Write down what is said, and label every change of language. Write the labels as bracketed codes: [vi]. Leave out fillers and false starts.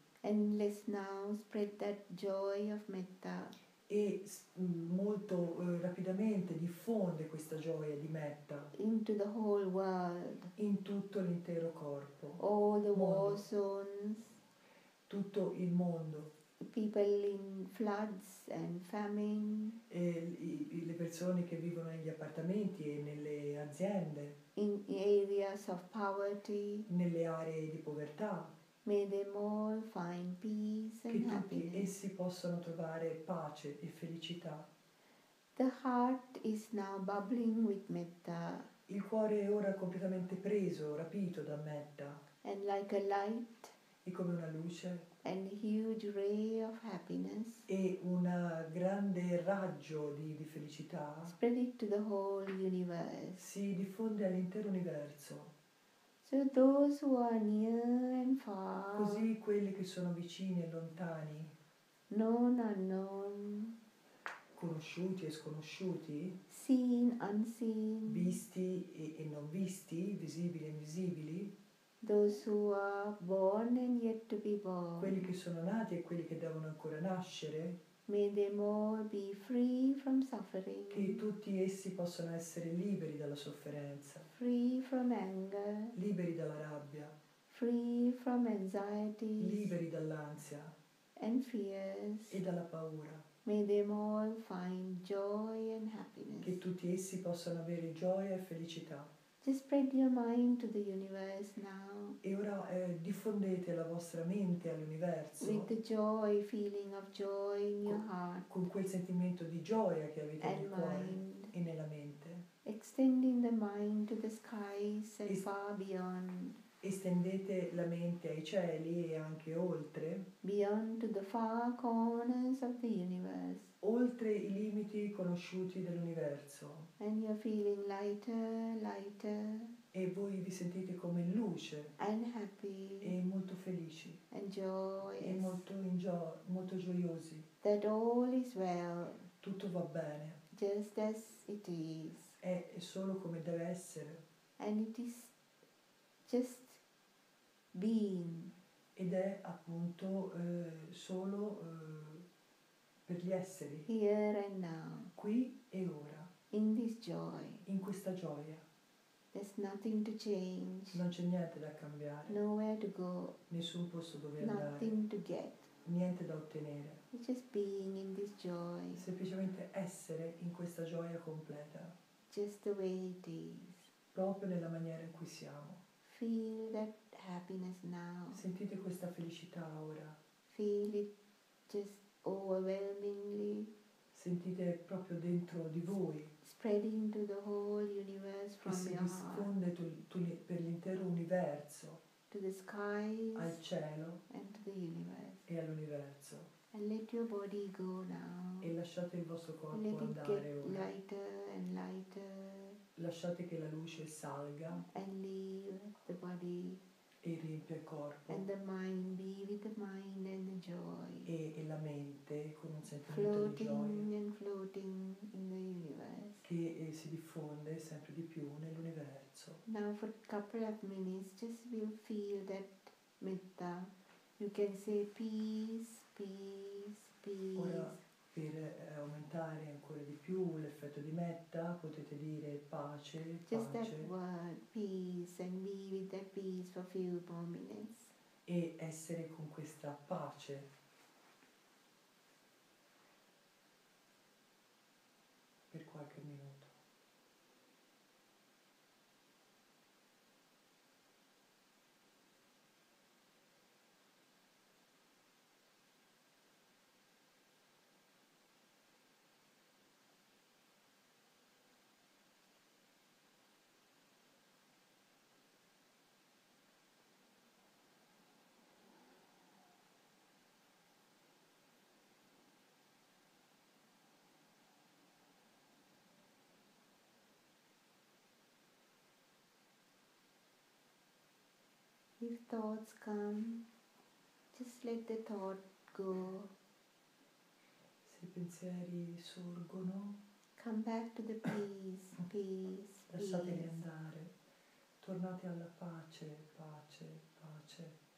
[en] And let's now spread that joy of metta [it] E molto rapidamente diffonde questa gioia di metta [en] into the whole world. [it] in tutto l'intero corpo, [en] All the [it] Mondo. [en] war zones, [it] tutto il mondo, [en] people in floods and famine, [it] e le persone che vivono negli appartamenti e nelle aziende, [en] in areas of poverty. [it] nelle aree di povertà, [en] May them all find peace [it] che [en] and [it] tutti [en] happiness. [it] essi possano trovare pace e felicità. [en] The heart is now bubbling with metta, [it] Il cuore è ora completamente preso, rapito da metta, [en] and like a light [it] è come una luce [en] and huge ray of happiness, [it] e un grande raggio di felicità [en] spread it to the whole universe. [it] si diffonde all'intero universo. [en] So those who are near and far, [it] Così quelli che sono vicini e lontani [en] known, unknown, [it] conosciuti e sconosciuti, [en] seen, unseen, [it] visti e non visti, visibili e invisibili, [en] those who are born and yet to be [it] quelli [en] born. [it] che sono nati e quelli che devono ancora nascere, [en] May them all be free from [it] che [en] suffering, [it] tutti essi possano essere liberi dalla sofferenza, [en] free from anger, [it] liberi dalla rabbia, [en] free from anxieties [it] liberi dall'ansia [en] and fears. [it] e dalla paura, [en] May them all find joy and [it] che [en] happiness. [it] tutti essi possano avere gioia e felicità. [en] Just spread your mind to the universe now [it] E ora diffondete la vostra mente all'universo [en] with the joy, feeling of joy in your heart [it] con quel sentimento di gioia che avete nel [en] and [it] cuore [en] mind, [it] e nella mente. [en] extending the mind to the skies and Is- far beyond, [it] Estendete la mente ai cieli e anche oltre, [en] beyond to the far corners of the universe. [it] oltre i limiti conosciuti dell'universo. [en] And you're feeling lighter, lighter [it] E voi vi sentite come luce [en] and happy [it] e molto felici [en] and [it] e [en] joyous [it] molto gioiosi. [en] that all is well, [it] Tutto va bene, [en] just as it is. [it] è solo come deve essere [en] And it is just being. [it] ed è appunto solo per gli esseri, [en] Here and now, [it] qui e ora, [en] in this joy. [it] in questa gioia. [en] There's nothing to change, [it] Non c'è niente da cambiare, [en] nowhere to go, [it] nessun posto dove andare, [en] nothing to get. [it] niente da ottenere. [en] It's just being in this joy, [it] Semplicemente essere in questa gioia completa, [en] just the way it is. [it] proprio nella maniera in cui siamo. [en] Feel that happiness now. [it] Sentite questa felicità ora, [en] Feel it just overwhelmingly [it] sentite proprio dentro di voi, [en] spreading to the whole universe [it] che [en] from [it] si [en] your heart [it] diffonde per l'intero universo, [en] to the skies [it] al cielo [en] and to the universe. [it] e all'universo. [en] And let your body go now. [it] E lasciate il vostro corpo [en] Let it [it] andare [en] get [it] ora. [en] lighter and lighter [it] Lasciate che la luce salga [en] and leave the body, [it] e riempia il corpo [en] and the mind be with the mind and the joy, [it] e la mente con un sentimento di gioia [en] floating and floating in the universe. [it] che si diffonde sempre di più nell'universo. [en] Now for a couple of minutes just will feel that metta. You can say peace, peace, peace. [it] Ora per aumentare ancora di più l'effetto di metta potete dire pace, [en] Just that [it] pace [en] word, peace, and be with that peace for a few more minutes. [it] e essere con questa pace per qualche minuto. [en] If thoughts come, just let the thought go. [it] Se i pensieri sorgono, [en] Come back to the peace, peace, [it] lasciateli [en] peace. [it] andare, tornate alla pace, pace, pace.